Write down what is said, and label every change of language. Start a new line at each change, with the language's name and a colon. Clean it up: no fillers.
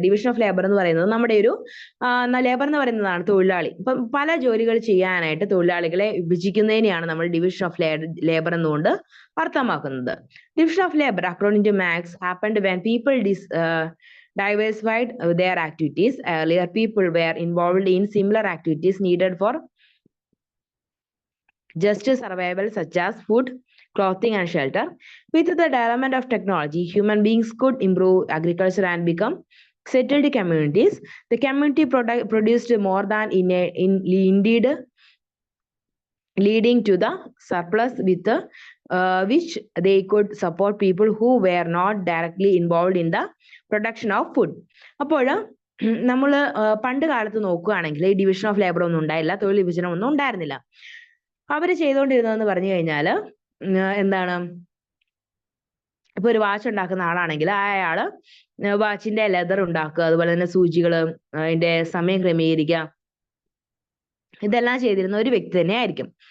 Malayalam: Division of labour എന്ന് പറയുന്നത് നമ്മുടെ ഒരു ലേബർ എന്ന് പറയുന്നതാണ് തൊഴിലാളി. ഇപ്പം പല ജോലികൾ ചെയ്യാനായിട്ട് തൊഴിലാളികളെ വിഭജിക്കുന്നതിനെയാണ് നമ്മൾ ഡിവിഷൻ ഓഫ് ലേബർ എന്നുകൊണ്ട് അർത്ഥമാക്കുന്നത്.
English: Division of labour according to Marx happened when people diversified their activities. Earlier people were involved in similar activities needed for just survival, such as food, clothing and shelter. With the development of technology, human beings could improve agriculture and become settled communities. The community produced more than indeed, leading to the surplus with which they could support people who were not directly involved in the production of food.
Malayalam: അപ്പോൾ നമ്മൾ പണ്ട് കാലത്ത് നോക്കുകയാണെങ്കിൽ ഈ division of labour ഒന്നും ഉണ്ടായില്ല, തൊഴിൽ വിഭജനം ഒന്നും ഉണ്ടായിരുന്നില്ല. അവര് ചെയ്തുകൊണ്ടിരുന്നതെന്ന് പറഞ്ഞു കഴിഞ്ഞാൽ എന്താണ്, ഇപ്പൊ ഒരു വാച്ച് ഉണ്ടാക്കുന്ന ആളാണെങ്കിൽ അയാള് വാച്ചിന്റെ ലെതർ ഉണ്ടാക്കുക, അതുപോലെ തന്നെ സൂചികള്, അതിന്റെ സമയം ക്രമീകരിക്കുക, ഇതെല്ലാം ചെയ്തിരുന്ന ഒരു വ്യക്തി തന്നെ ആയിരിക്കും.